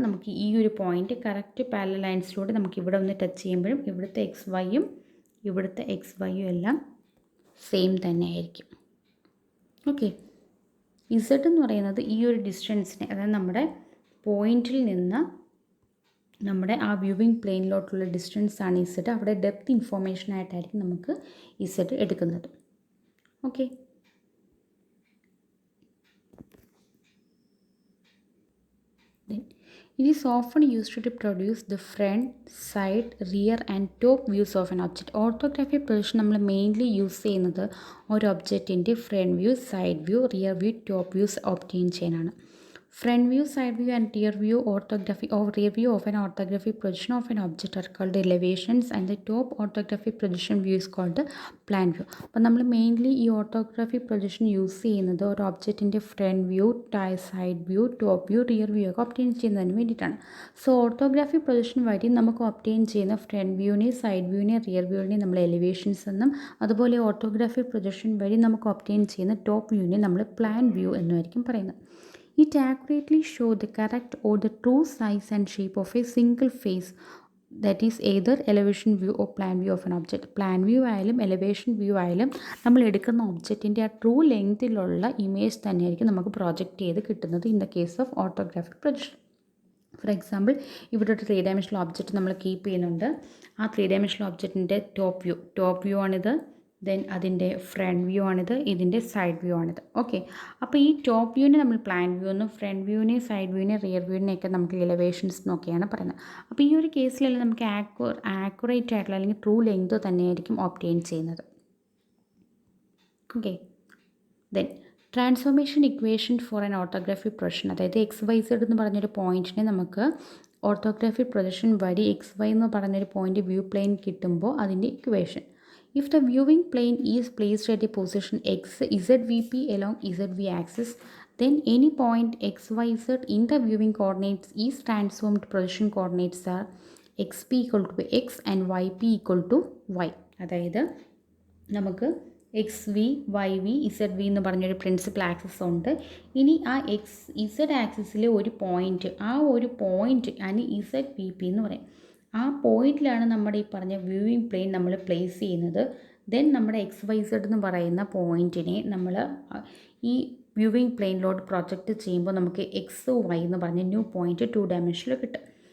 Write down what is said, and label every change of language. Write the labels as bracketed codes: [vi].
[ml] നമുക്ക് ഈ ഒരു പോയിൻ്റ് കറക്റ്റ് പാരലൽ ലൈൻസിലൂടെ നമുക്ക് ഇവിടെ ഒന്ന് ടച്ച് ചെയ്യുമ്പോഴും ഇവിടുത്തെ എക്സ് വൈയും ഇവിടുത്തെ എക്സ് വൈയും എല്ലാം സെയിം തന്നെ ആയിരിക്കും. ഓക്കെ, ഇസഡ് എന്ന് പറയുന്നത് ഈ ഒരു ഡിസ്റ്റൻസിനെ, അതായത് നമ്മുടെ പോയിൻറ്റിൽ നിന്ന് നമ്മുടെ ആ വ്യൂവിങ് പ്ലെയിനിലോട്ടുള്ള ഡിസ്റ്റൻസ് ആണ് ഇസഡ്. അവിടെ ഡെപ്ത് ഇൻഫോർമേഷൻ ആയിട്ടായിരിക്കും നമുക്ക് ഇസഡ് എടുക്കുന്നത്. [en] Okay, it is often used to produce the front, side, rear and top views of an object. [ml] Orthographic projection നമ്മൾ മെയിൻലി യൂസ് ചെയ്യുന്നത് ഒരു ഒബ്ജക്റ്റിൻ്റെ front view, side view, rear view, top views obtain ചെയ്യാനാണ്. [en] Front view, side view and rear view orthographic or rear view of an orthographic projection of an object are called elevations, and the top orthographic projection view is called the plan view. [ml] അപ്പോൾ നമ്മൾ mainly ഈ orthographic projection use ചെയ്യുന്നത് ഒരു ഒബ്ജക്റ്റിൻ്റെ front view, side view, top view, rear view ഒക്കെ obtain ചെയ്യുന്നതിന് വേണ്ടിയിട്ടാണ്. So orthographic projection വഴി നമുക്ക് ഒബ്റ്റെയിൻ ചെയ്യുന്ന ഫ്രണ്ട് വ്യൂവിനെ, സൈഡ് വ്യൂവിനെ, റിയർ വ്യൂവിനെ നമ്മൾ എലിവേഷൻസ് എന്നും, അതുപോലെ ഓർത്തോഗ്രാഫിക് പ്രൊജക്ഷൻ വഴി നമുക്ക് ഒബ്റ്റെയിൻ ചെയ്യുന്ന ടോപ്പ് വ്യൂവിനെ നമ്മൾ പ്ലാൻ വ്യൂ എന്നുമായിരിക്കും പറയുന്നത്. [en] It accurately shows the correct or the true size and shape of a single face, that is either elevation view or plan view of an object. [ml] Plan view ആയാലും elevation view ആയാലും നമ്മൾ എടുക്കുന്ന ഒബ്ജക്റ്റിൻ്റെ ആ true ലെങ്തിലുള്ള image തന്നെയായിരിക്കും നമുക്ക് project ചെയ്ത് കിട്ടുന്നത് [en] In the case of orthographic projection. For example [ml] ഇവിടെ ഒരു 3 ഡയമെൻഷണൽ ഒബ്ജക്റ്റ് നമ്മൾ കീപ്പ് ചെയ്യുന്നുണ്ട്. ആ 3 ഡയമെൻഷണൽ ഒബ്ജക്റ്റിൻ്റെ ടോപ്പ് വ്യൂ ആണിത്. ദെൻ അതിൻ്റെ ഫ്രണ്ട് വ്യൂ ആണിത്, ഇതിൻ്റെ സൈഡ് വ്യൂ ആണിത്. ഓക്കെ, അപ്പോൾ ഈ ടോപ്പ് വ്യൂവിനെ നമ്മൾ പ്ലാൻ വ്യൂ എന്നും ഫ്രണ്ട് വ്യൂവിനെ, സൈഡ് വ്യൂവിനെ, റിയർ വ്യൂവിനെയൊക്കെ നമുക്ക് എലിവേഷൻസ് എന്നൊക്കെയാണ് പറയുന്നത്. അപ്പോൾ ഈ ഒരു കേസിലെല്ലാം നമുക്ക് ആക്യുറേറ്റ് ആയിട്ടുള്ള അല്ലെങ്കിൽ ട്രൂ ലെങ്ത് തന്നെയായിരിക്കും ഒബ്റ്റെയിൻ ചെയ്യുന്നത്. [en] okay, then transformation equation for an orthographic projection, [ml] അതായത് എക്സ് വൈ സെഡ് എന്ന് പറഞ്ഞൊരു പോയിൻറ്റിനെ നമുക്ക് ഓർത്തോഗ്രാഫിക് പ്രൊജക്ഷൻ വഴി എക്സ് വൈ എന്ന് പറഞ്ഞൊരു പോയിൻറ്റ് വ്യൂ പ്ലെയിൻ കിട്ടുമ്പോൾ അതിൻ്റെ equation: [en] if the viewing plane is placed at a position x zvp along zv axis, then any point xyz in the viewing coordinates is transformed to projection coordinates are xp equal to x and yp equal to y. [ml] അതായത് നമുക്ക് X V Y V Z V എന്ന് പറഞ്ഞൊരു principal axis ഉണ്ട്. ഇനി ആ Z ആക്സിസിൽ ഒരു point, ആ ഒരു പോയിൻറ്റ് അതിന് ഇസഡ് പി പി എന്ന് പറയും. ആ പോയിൻറ്റിലാണ് നമ്മുടെ ഈ പറഞ്ഞ വ്യൂവിങ് പ്ലെയിൻ നമ്മൾ പ്ലേസ് ചെയ്യുന്നത്. ദെൻ നമ്മുടെ എക്സ് വൈ സെഡ് എന്ന് പറയുന്ന പോയിൻറ്റിനെ നമ്മൾ ഈ വ്യൂവിങ് പ്ലെയിനിലോട്ട് പ്രൊജക്റ്റ് ചെയ്യുമ്പോൾ നമുക്ക് എക്സ് വൈ എന്ന് പറഞ്ഞ ന്യൂ പോയിൻറ്റ് 2 ഡയമെൻഷനിൽ കിട്ടും.